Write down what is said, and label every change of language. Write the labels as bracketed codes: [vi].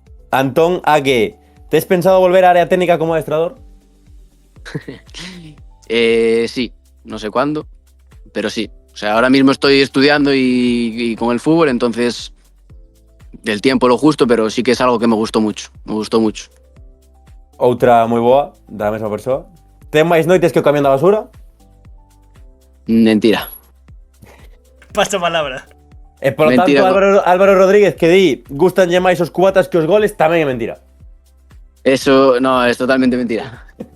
[es] Antón Ague, ¿te has pensado volver a área técnica como adestrador? Sí, no sé cuándo, pero sí. O sea, ahora mismo estoy estudiando y con el fútbol, entonces del tiempo lo justo, pero sí que es algo que me gustó mucho. [gl] Outra moi boa, da mesma persoa. Ten máis noites que o camión da basura? Mentira. Paso palabra. E polo Mentira, tanto, Álvaro Rodríguez que di gustanlle máis os cubatas que os goles tamén é mentira. [es] Eso no, es totalmente mentira.